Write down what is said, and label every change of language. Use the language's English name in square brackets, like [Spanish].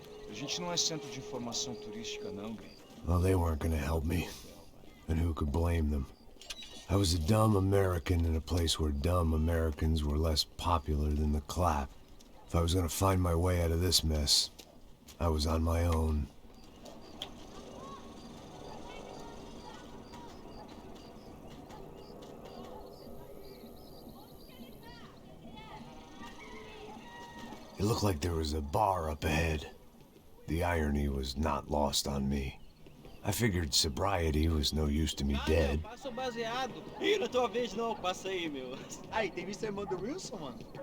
[Portuguese] A gente não é centro de informação turística, não, Gui. [English] Well, they weren't gonna help me. And who could blame them? I was a dumb American in a place where dumb Americans were less popular than the clap. If I was gonna find my way out of this mess, I was on my own. It looked like there was a bar up ahead. The irony was not lost on me. I figured sobriety was no use to me dead. [Portuguese] Passa o baseado. Ih, na tua vez não, passa aí, meu. Aí, tem visto a irmã do Wilson, mano?